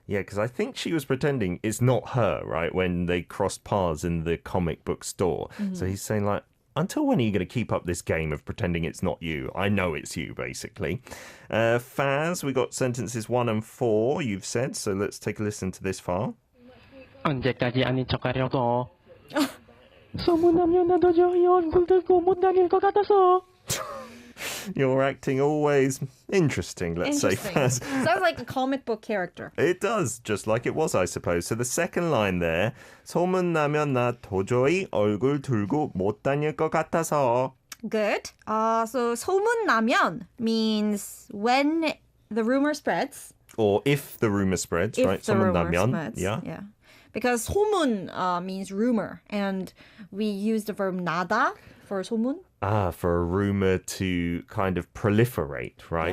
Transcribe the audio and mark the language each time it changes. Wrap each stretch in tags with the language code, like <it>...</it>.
<en>Yeah, because I think she was pretending it's not her, right? When they crossed paths in the comic book store. So he's saying like, until when are you going to keep up this game of pretending it's not you? I know it's you, basically. Faz, we got sentences 1 and 4, you've said. So let's take a listen to this far.</en> <ko>언제까지 아닌 척 하려고. 소문나면 나 도저히 얼굴 들고 못 다닐 것 같아서.</ko> <en>You're acting always interesting, let's say, Faz. Sounds like a comic book character. It does, just like it was, I suppose. So the second line there,</en> <ko>소문나면 나 도저히 얼굴 들고 못 다닐 것 같아서.</ko> <en>Good. So 소문나면 means when the rumor spreads. Or if the rumor spreads, If right? the rumor</en> <ko>소문나면,</ko> <en>spreads. yeah. Because 소문 means rumor, and we use the verb 나다 for 소문. For a rumor to kind of proliferate, right?</en>